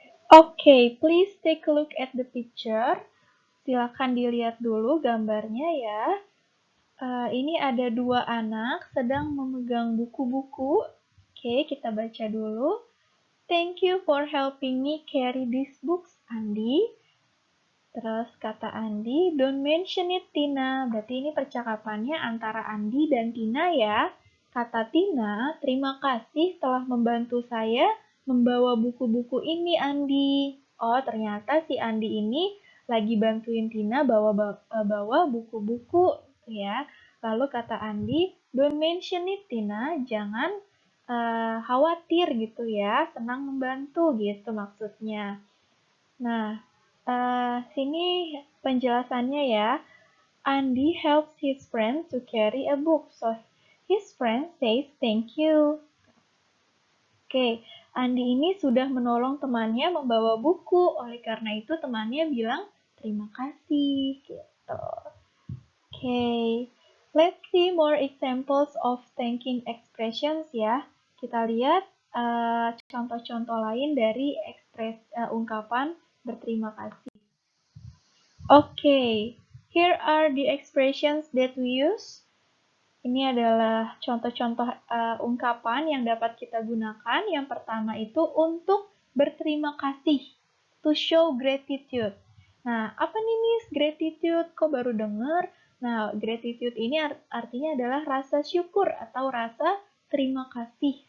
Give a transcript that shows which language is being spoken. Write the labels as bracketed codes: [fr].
[en] Okay, please take a look at the picture. [id] Silakan dilihat dulu gambarnya ya. Ini ada 2 anak sedang memegang buku-buku. [en] Oke, [id] kita baca dulu. [en] Thank you for helping me carry these books, Andi. [id] Terus kata Andi, [en] don't mention it, [id] Tina. Berarti ini percakapannya antara Andi dan Tina ya. Kata Tina, terima kasih telah membantu saya membawa buku-buku ini, Andi. Oh, ternyata si Andi ini lagi bantuin Tina bawa buku-buku ya. Lalu kata Andi, [en] don't mention it, [id] Tina. Jangan khawatir gitu ya. Senang membantu gitu maksudnya. Nah, sini penjelasannya ya. [en] Andy helps his friend to carry a book, so his friend says thank you. [id] Oke, Andy ini sudah menolong temannya membawa buku, oleh karena itu temannya bilang terima kasih gitu. [en] Oke, let's see more examples of thanking expressions ya. [id] Kita lihat contoh-contoh lain dari ungkapan berterima kasih. [en] Okay, here are the expressions that we use. [id] Ini adalah contoh-contoh ungkapan yang dapat kita gunakan. Yang pertama itu untuk berterima kasih, [en] to show gratitude. [id] Nah, apa nih Miss gratitude? Kok baru dengar? Nah, gratitude ini artinya adalah rasa syukur atau rasa terima kasih.